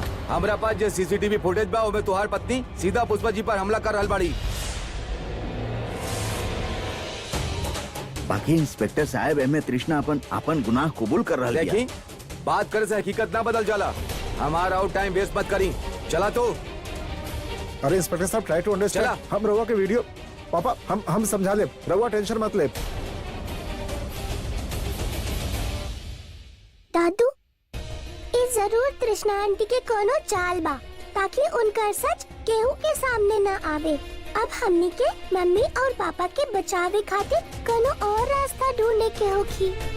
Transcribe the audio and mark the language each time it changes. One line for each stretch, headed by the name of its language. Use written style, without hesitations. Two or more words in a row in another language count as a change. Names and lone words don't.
Bhojpuri: हमरा पास जो
English: CCTV footage
Bhojpuri: बा ओमे तुहार पत्नी सीधा पुष्पा जी पर हमला कर रहल बाड़ी। बाकी इंस्पेक्टर साहब एमे तृष्णा अपन गुनाह कबूल कर रहल बिया। देखी बात करे से हकीकत ना बदल जाला। हमारा और
English: time waste
Bhojpuri: मत करी। चला तो। अरे इंस्पेक्टर साहब
English: try to understand.
Bhojpuri: चला। हम रहुआ के वीडियो पापा हम समझा ले, रहुआ टेंशन मत ले। दादू ये जरूर तृष्णा आंटी के कोनो चाल बा, ताकि उनका सच केहू के सामने न आवे। अब हमनी के मम्मी और पापा के बचावे खातिर कोनो और रास्ता ढूंढने के होगी।